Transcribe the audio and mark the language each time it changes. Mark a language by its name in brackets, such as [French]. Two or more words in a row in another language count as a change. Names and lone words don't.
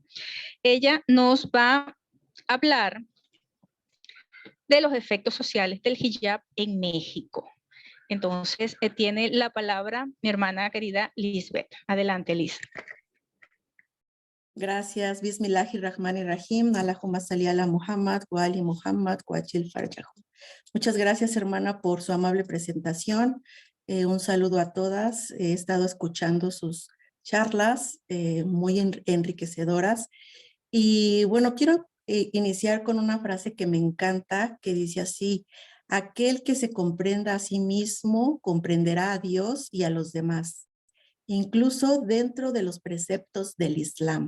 [Spanish] Ella nos va a hablar de los efectos sociales del hijab en México. Entonces, tiene la palabra mi hermana querida Lisbeth. Adelante, Liz. Gracias. [Arabic] بسم الله الرحمن الرحيم. اللهم صل على محمد، وآل محمد، وعجل فرجه. [Spanish] Muchas gracias, hermana, por su amable presentación. Un saludo a todas. He estado escuchando sus charlas muy enriquecedoras. Y bueno, quiero iniciar con una frase que me encanta, que dice así: aquel que se comprenda a sí mismo, comprenderá a Dios y a los demás, incluso dentro de los preceptos del Islam.